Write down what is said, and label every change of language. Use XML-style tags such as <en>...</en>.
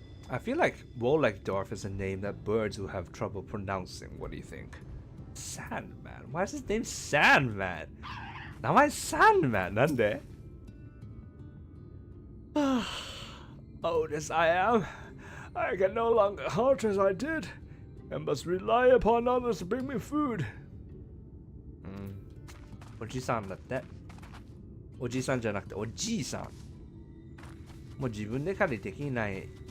<en>I feel like Warlegdorf is a name that birds will have trouble pronouncing. What do you think? Sandman. Why is his name Sandman?</en> <ja>名前 Sandman なんで?</ja> <en>Old as I am, I can no longer hunt as I did, and must rely upon others to bring me food.</en> <ja>おじさんだって。おじさんじゃなくておじいさん。もう自分で狩りできない。</ja>